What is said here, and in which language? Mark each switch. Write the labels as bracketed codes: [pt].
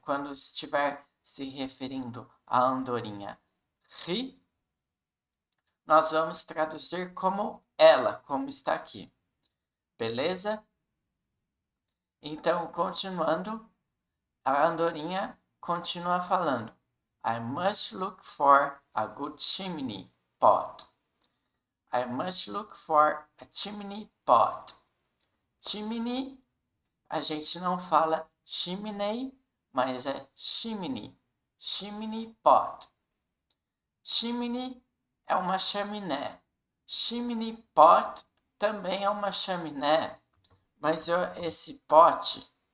[pt] Quando estiver se referindo à andorinha he, nós vamos traduzir como ela, como está aqui. Beleza? Então, continuando, a andorinha continua falando. [en] I must look for a good chimney pot. I must look for a chimney pot. [pt] Chimney, a gente não fala chimney, mas é chimney. Chimney pot. Chimney é uma chaminé. Chimney pot também é uma chaminé, mas esse pote